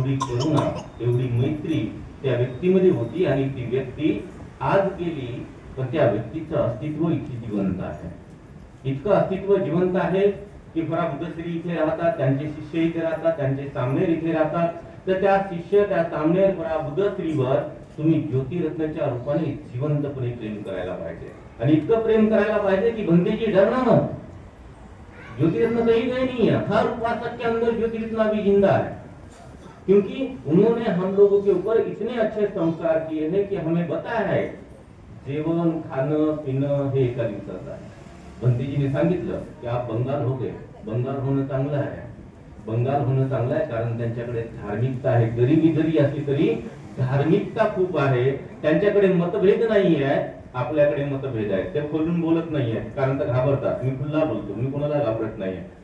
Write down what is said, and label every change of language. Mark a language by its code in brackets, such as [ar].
[mr] एवढी करुणा, एवढी मैत्री त्या व्यक्तीमध्ये होती आणि ती व्यक्ती आज गेली, पण त्या व्यक्तीचं अस्तित्व इतकी जिवंत आहे, इतकं अस्तित्व जिवंत आहे की फरा बुद्धश्री इथे राहतात, त्यांचे शिष्य इथे राहतात, त्यांचे सामनेर इथे राहतात। तर त्या शिष्य, त्या सामनेर फरा बुद्धश्रीवर तुम्ही ज्योतिरत्नाच्या रूपाने जिवंतपणे प्रेम करायला पाहिजे। आणि इतकं प्रेम करायला पाहिजे की भंतेजी [hi] डरना मत, ज्योतिरत्न कहीं गए नहीं है, हर उपासक के अंदर ज्योतिरत्न भी जिंदा है, क्योंकि उन्होंने हम लोगों के ऊपर इतने अच्छे संस्कार किए हैं कि हमें बताया है [mr] जेवण, खाणं, पिणं हे एका दिवसाचं आहे। भंतेजीने सांगितलं की [hi] आप बंगाल हो गए, [mr] बंगाल होणं चांगलं आहे, बंगाल होणं चांगलं आहे, कारण त्यांच्याकडे धार्मिकता आहे। गरिबी जरी असली तरी धार्मिकता खूप आहे, त्यांच्याकडे मतभेद नाही आहे, आपल्याकडे मतभेद आहे। ते खोलून बोलत नाहीये, कारण तर घाबरतात। मी खुल्ला बोलतो, मी कोणाला घाबरत नाहीये।